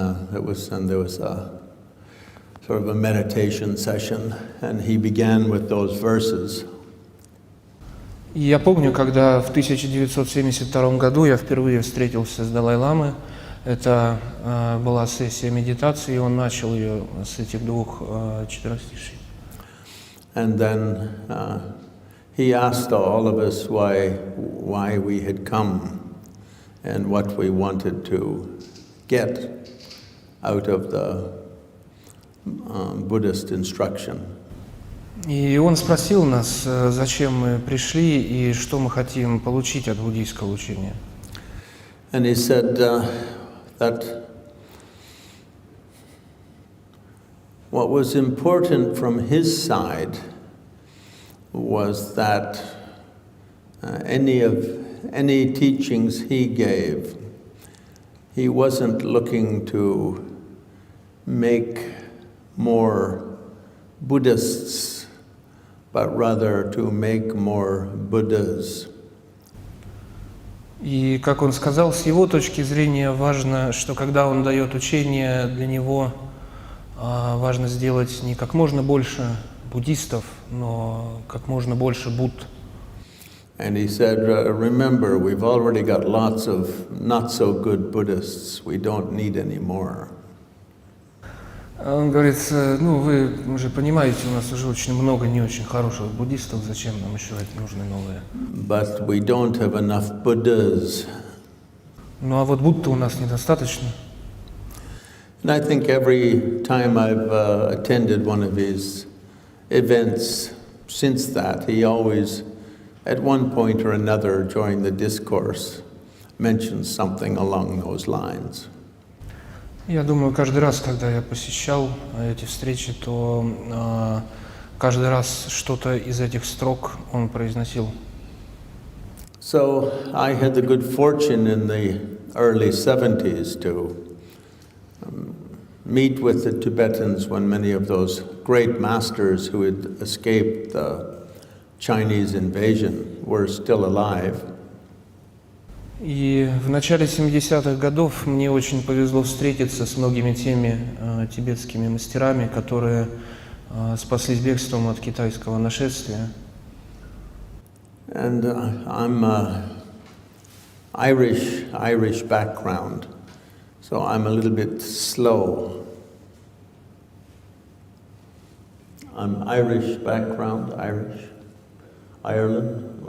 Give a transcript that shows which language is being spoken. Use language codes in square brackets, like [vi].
[en] There was a sort of a meditation session, and he began with those verses. [ru] И я помню, когда в 1972 году я впервые встретился с Далай-ламой, это была сессия медитации, и он начал ее с этих двух четверостишей. [en] And then he asked all of us why we had come and what we wanted to get out of the Buddhist instruction. [ru] И он спросил нас, зачем мы пришли и что мы хотим получить от буддийского учения. [en] And he said that what was important from his side was that any teachings he gave, he wasn't looking to make more Buddhists, but rather to make more Buddhas. [ru] И, как он сказал, с его точки зрения важно, что когда он дает учение, для него важно сделать не как можно больше буддистов, но как можно больше Будд. [en] And he said, remember, we've already got lots of not so good Buddhists. We don't need any more. [ru] Он говорит, ну вы же понимаете, у нас уже очень много не очень хороших буддистов, зачем нам еще нужны новые? [en] But we don't have enough Buddhas. [ru] Ну а вот Будд-то у нас недостаточно. [en] And I think every time I've attended one of his events since that, he always, at one point or another during the discourse, mentions something along those lines. [ru] Я думаю, каждый раз, когда я посещал эти встречи, то каждый раз что-то из этих строк он произносил. [en] So I had the good fortune in the early 70s to meet with the Tibetans when many of those great masters who had escaped the Chinese invasion were still alive. [ru] И в начале 70-х годов мне очень повезло встретиться с многими теми тибетскими мастерами, которые спаслись бегством от китайского нашествия. [en] And I'm Irish background, so I'm a little bit slow. I'm Irish background, Ireland.